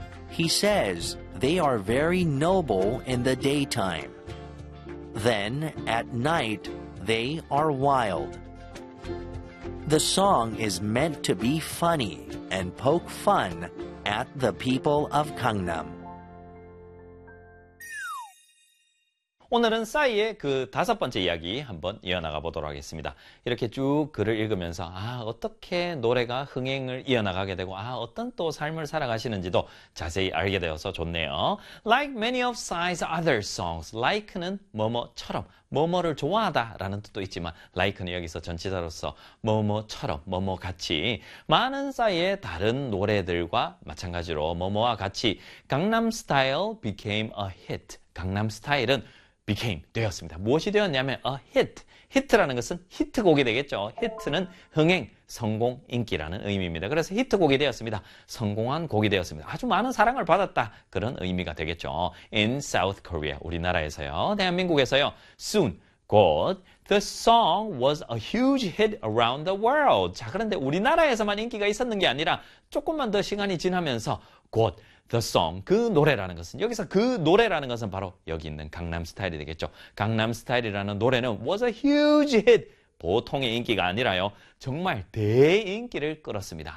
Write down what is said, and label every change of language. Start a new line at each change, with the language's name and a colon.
English: He says they are very noble in the daytime. Then, at night, they are wild. The song is meant to be funny and poke fun at the people of Gangnam.
Korean: 오늘은 싸이의 그 다섯 번째 이야기 한번 이어나가 보도록 하겠습니다. 이렇게 쭉 글을 읽으면서 아 어떻게 노래가 흥행을 이어나가게 되고 아 어떤 또 삶을 살아가시는지도 자세히 알게 되어서 좋네요.
English: Like many of Psy's other songs,
Korean: like는 뭐뭐처럼 뭐뭐를 좋아하다 라는 뜻도 있지만 like는 여기서 전치사로서 뭐뭐처럼 뭐뭐같이 많은 싸이의 다른 노래들과 마찬가지로 뭐뭐와 같이 강남 스타일
English: became a hit.
Korean: 강남 스타일은
English: became,
Korean: 되었습니다. 무엇이 되었냐면
English: a hit.
Korean: hit라는 것은 히트곡이 되겠죠. hit는 흥행, 성공, 인기라는 의미입니다. 그래서 히트곡이 되었습니다. 성공한 곡이 되었습니다. 아주 많은 사랑을 받았다. 그런 의미가 되겠죠.
English: In South Korea,
Korean: 우리나라에서요. 대한민국에서요.
English: Soon,
Korean: 곧
English: the song was a huge hit around the world.
Korean: 자, 그런데 우리나라에서만 인기가 있었는 게 아니라 조금만 더 시간이 지나면서 곧
English: The song,
Korean: 그 노래라는 것은 여기서 그 노래라는 것은 바로 여기 있는 강남 스타일이 되겠죠. 강남 스타일이라는 노래는
English: was a huge hit.
Korean: 보통의 인기가 아니라요. 정말 대인기를 끌었습니다.